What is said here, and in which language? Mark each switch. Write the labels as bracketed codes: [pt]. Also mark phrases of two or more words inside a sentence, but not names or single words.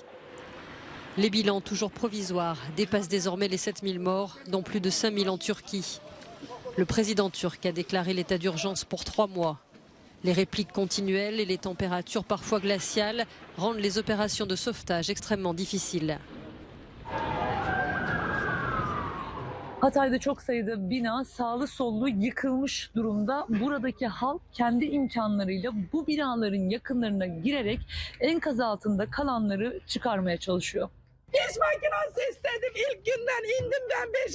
[fr] Les bilans, toujours provisoires, dépassent désormais les 7000 morts, dont plus de 5000 en Turquie. Le président turc a déclaré l'état d'urgence pour 3 mois. Les répliques continuelles et les températures parfois glaciales rendent les opérations de sauvetage extrêmement difficiles. [tr] Hatay'da çok sayıda bina sağlı sollu yıkılmış durumda. Buradaki halk kendi imkanlarıyla bu binaların yakınlarına girerek enkaz altında kalanları çıkarmaya çalışıyor. İş makinesi istedim. İlk günden indim ben 5.